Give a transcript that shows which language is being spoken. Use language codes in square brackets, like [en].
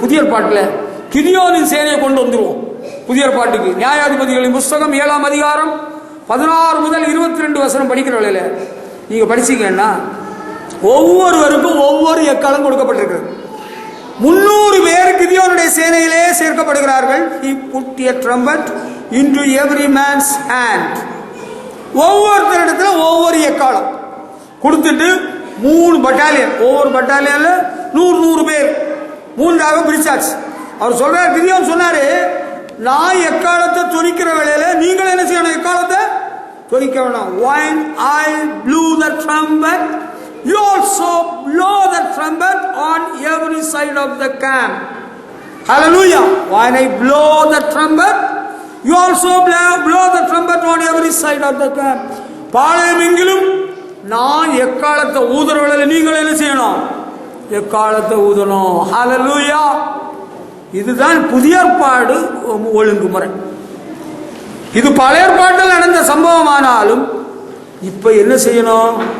[ta] புதிய பாட்டில் கிதியோனின் சேனையை கொண்டு வந்துருவோம். புதிய பாட்டுக்கு நியாயாதிபதிகளின் புஸ்தகம் 7ஆம் அதிகாரம் 16 முதல் 22 வசனம் படிக்கிற வேளையில நீங்க படிச்சீங்கன்னா ஒவ்வொருவருக்கும் ஒவ்வொரு எக்காலம் கொடுக்கப்பட்டிருக்கிறது. 300 பேர் கிதியோனுடைய சேனையிலே சேர்க்கப்படுகிறார்கள். [en] He put a trumpet into every man's hand. [ta] ஒவ்வொருத்தரிடத்துல ஒவ்வொரு எக்காலம் கொடுத்துட்டு 3 பட்டாலியன், ஒவ்வொரு பட்டாலியன்ல 100 பேர் 3ஆக பிரிச்சாச்சு. அவர் சொல்றார், கிதியோன் சொன்னாரு, நான் எக்காலத்தை துணிக்கிற வேளையில நீங்கள் என்ன செய்யணும்? எக்காலத்தை துணிக்க வேணும். [en] When I blew the trumpet, you also blow the trumpet on every side of the camp. Hallelujah. When I blow the trumpet, you also blow the trumpet on every side of the camp. [ta] பாளையமெங்கிலும் நான் எக்காலத்தை ஊதுற வேளையில நீங்கள் என்ன செய்யணும்? எக்காலத்தை ஊதணும். ஹல்லேலூயா. இதுதான் புதிய ஏற்பாடு ஒழுங்குமுறை. இது பழைய ஏற்பாட்டில் நடந்த சம்பவமானாலும் இப்ப என்ன செய்யணும்?